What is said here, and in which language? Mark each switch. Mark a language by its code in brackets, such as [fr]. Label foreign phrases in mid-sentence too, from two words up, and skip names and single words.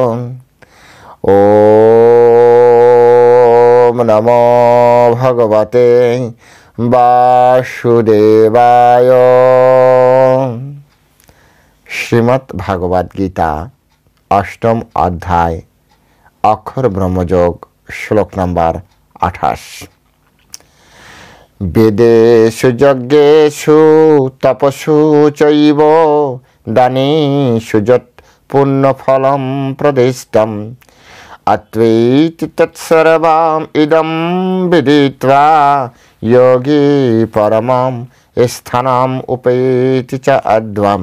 [sa] ওম নমো ভগবতে বাসুদেবায়। [bn] শ্রীমদ্ ভাগবত গীতা অষ্টম অধ্যায় অক্ষর ব্রহ্মযোগ শ্লোক নম্বর 28। [sa] বেদেষু যজ্ঞেষু তপসু চৈব দানেষু যৎ পুণ্যফলম প্রদিষ্টম অত্বৈতি তৎসর্বম ইদম বিদিত্বা যোগী পরমম স্থানম উপেতি চ অদ্বম।